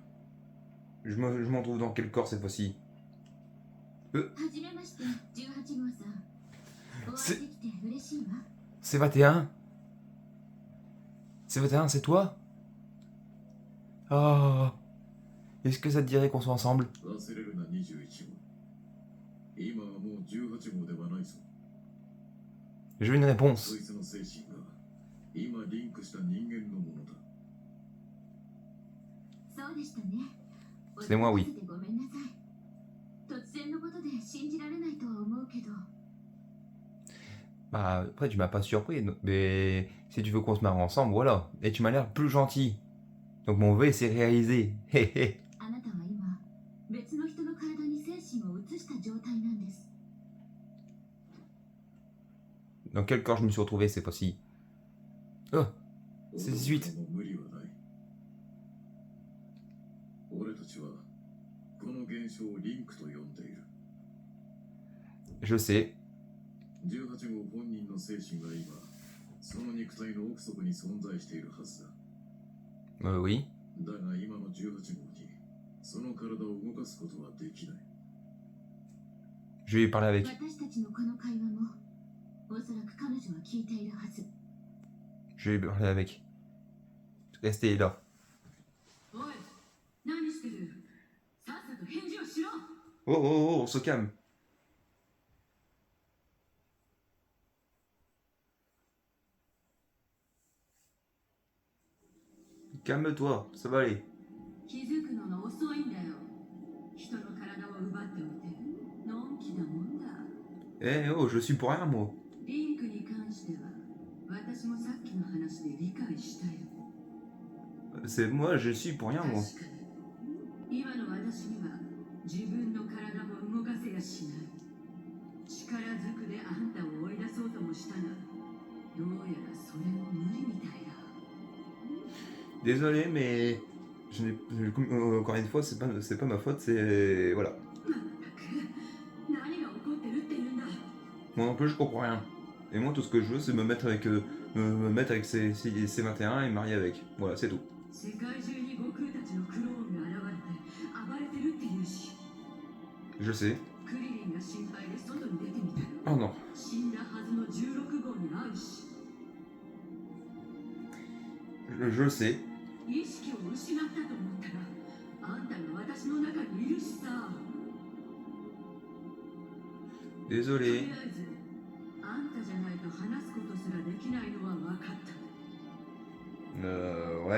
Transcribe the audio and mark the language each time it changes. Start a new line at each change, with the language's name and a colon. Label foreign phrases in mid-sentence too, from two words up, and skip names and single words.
French: Je m'en trouve dans quel corps cette fois-ci?
Japanese: はじめまして、18号さん。お会いできて嬉しいわ。
French: C21? C21, c'est toi? Oh. Est-ce que ça te dirait qu'on soit ensemble?
Japanese: 忘れるな21号。今はもう18号ではないぞ。
French: Je veux une
Japanese: そ
French: réponse.
Japanese: いつの精神が今リンクした人間のものだ。そうでしたね。
French: C'est moi, oui.
Japanese: 驚かせてごめんなさい。突然のことで信じられないとは思うけど、
French: Bah, après, tu m'as pas surpris, mais si tu veux qu'on se marre ensemble, voilà. Et tu m'as l'air plus gentil. Donc mon vœu s'est réalisé. Hé hé.
Japanese: あなたは今別の人の体に精神を移した状態なんです。
French: Dans quel corps je me suis retrouvé cette fois-ci? Oh,
Japanese: 俺 18. も無理はない。俺たちはこの現象をリンクと呼んでいる。
French: Je sais.
Japanese: 18 号本人の精神は今、その肉体の奥底に存在しているはずだ。
French: Oui.
Japanese: だが今の18号にその体を動かすことはできない。
French: Je vais lui parler avec.
Japanese: 私たちのこの会話もおそらく彼女は聞いているはず。
French: Je vais lui parler avec. Restez là.
Japanese: おい、何してる？さっさと返事をしろ。
French: Oh, oh, oh, on se calme. Calme-toi, ça va aller.
Japanese: 気づくのが遅いんだよ。人の体を奪っておいて、のんきなもんだ。
French: Eh oh, je suis pour rien, moi.
Japanese: リンクに関しては、私もさっきの話で理解したよ。
French: C'est moi, je suis pour rien,
Japanese: 確
French: moi.
Japanese: かに、今の私には自分の体も動かせやしない。力ずくであんたを追い出そうともしたが、どうやらそれも無理みたいだ。
French: Désolé, mais encore une fois, c'est pas ma faute, c'est voilà.
Japanese: まったく、何が起こってるって言うんだ。
French: Moi non plus, je comprends rien. Et moi, tout ce que je veux, c'est me mettre avec C21 et me marier avec. Voilà, c'est tout.
Japanese: 世界中に悟空たちのクローンが現れて暴れてるって言うし、
French: Je sais.
Japanese: クリリンが心配で外に出てみたよ。
French: Oh non.
Japanese: 死んだはずの16号に会うし、
French: Je le sais.
Japanese: 意識を失ったと思ったら、あんたが私の中にいるしさ。とり
French: Désolé.
Japanese: あえず、あんたじゃないと話すことすらできないのは分かった。
French: Ouais.